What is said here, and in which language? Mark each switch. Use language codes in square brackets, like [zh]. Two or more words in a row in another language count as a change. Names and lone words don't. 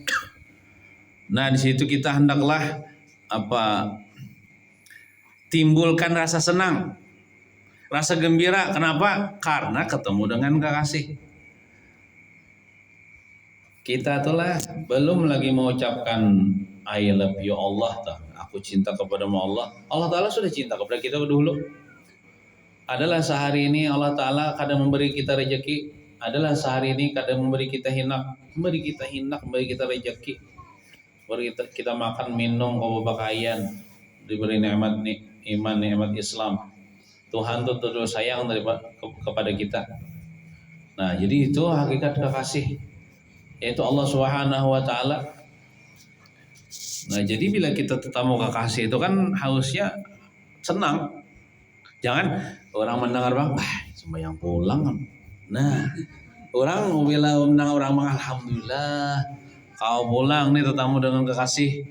[ms] Nah di situ kita hendaklah timbulkan rasa senang, rasa gembira. Kenapa? [id] Karena ketemu dengan kekasih. [ms] Kita itulah belum lagi mengucapkan [en] I love you [ms] Allah, aku cinta kepadamu Allah. Allah Ta'ala sudah cinta kepada kita dulu. adalah sehari ini Allah Ta'ala kadang memberi kita rezeki, adalah sehari ini kadang memberi kita hinak, memberi kita rezeki, memberi kita makan minum pakaian, diberi nikmat iman, nikmat Islam. [id] Tuhan tuh terus sayang kepada kita. [ms] Nah, jadi itu hakikat kekasih, yaitu Allah [ar] سبحانه وتعالى. [ms] Nah, jadi bila kita ketemu kekasih itu kan harusnya senang. Jangan orang mendengar bang, sembahyang pulang. Nah, orang bila mendengar orang bang, alhamdulillah kau pulang nih tetamu dengan kekasih.